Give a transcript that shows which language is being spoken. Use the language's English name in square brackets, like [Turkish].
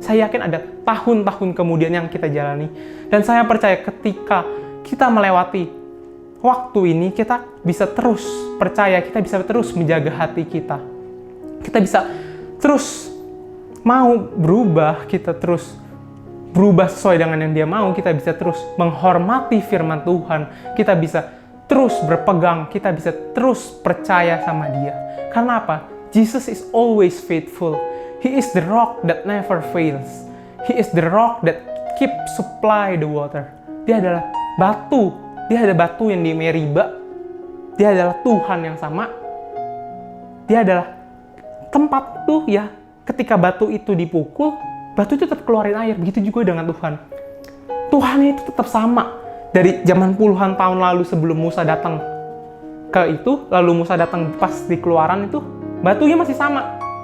[Indonesian] Saya yakin ada tahun-tahun kemudian yang kita jalani. Dan saya percaya ketika kita melewati waktu ini, kita bisa terus percaya, kita bisa terus menjaga hati kita. Kita bisa terus mau berubah, kita terus berubah sesuai dengan yang dia mau, kita bisa terus menghormati firman Tuhan, kita bisa terus berpegang, kita bisa terus percaya sama dia. Karena apa? [English] Jesus is always faithful. He is the rock that never fails. He is the rock that keep supply the water. [Indonesian] Dia adalah batu. Dia ada batu yang di Meriba. Dia adalah Tuhan yang sama. Dia adalah tempat itu ya, ketika batu itu dipukul, batu itu tetap keluarin air. Begitu juga dengan Tuhan. Tuhan itu tetap sama. Dari zaman puluhan tahun lalu sebelum Musa datang lalu Musa datang pas di Keluaran itu, batunya masih sama.